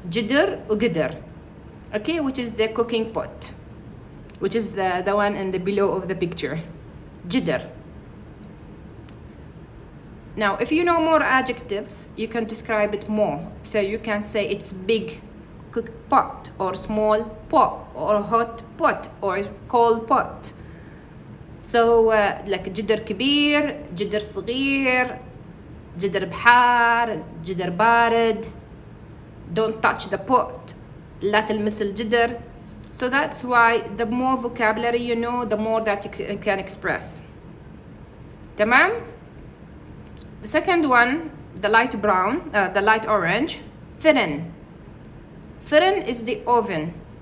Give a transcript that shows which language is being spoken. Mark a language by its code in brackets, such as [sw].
[en] Jitter or Gidr. Okay, which is the cooking pot, which is the one in the below of the picture. Jitter. Now, if you know more adjectives, you can describe it more. So you can say it's big cook pot, or small pot, or hot pot, or cold pot. So like [ar] جدر كبير, جدر صغير, جدر بحار, جدر بارد. [en] Don't touch the pot. [ar] لا تلمس الجدر. [en] So that's why the more vocabulary you know, the more that you can express. تمام? The second one, the light brown, the light orange, فرن. فرن is the oven.